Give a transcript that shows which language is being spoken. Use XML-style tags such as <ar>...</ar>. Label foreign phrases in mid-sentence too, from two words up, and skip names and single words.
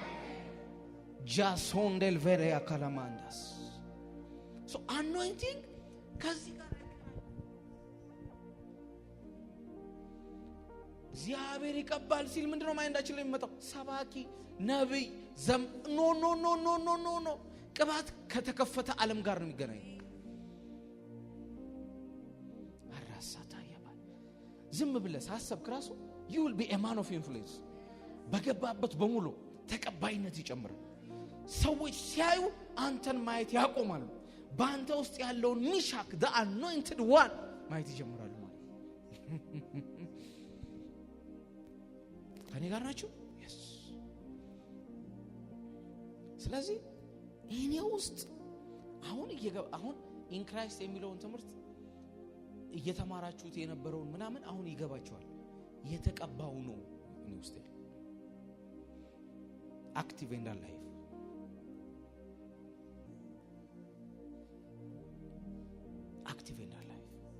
<am>ጃሶን ዴል ቬሪያ ካላማንዳስ</am> <en>so anointing</en> <am>ከዚህ ጋር እግዚአብሔር ይቀባል ሲል ምንድነው ማይንዳችን ላይ የሚመጣው? ሰባኪ፣ ነብይ፣ ኖ ቅባት ከተከፈተ ዓለም ጋር ነው የሚገናኘው። አራሳታ ያባል ዝም ብለህ ሳሰብክ ራሱ</am> <en>you will be a man of influence።</en> <am>በገባበት በሙሉ ተቀባይነት ይጨምራል። ሰዎች ሲያዩ አንተን ማየት ያቆማሉ። በአንተ ውስጥ ያለውን ሚሻክ</am> <en>the anointed one</en> <am>ማየት ይጀምራሉ ማለት ከኔ ጋር ናችሁ? yes። ስለዚህ እኔ ውስጥ አሁን</am> <en>in Christ</en> <am>የሚለውን ትምህርት እየተማራችሁት የነበረውን ምናምን አሁን ይገባችኋል። የተቀባው ነው እኔ ውስጥ</am> <en>active in that life። active in that life።</en>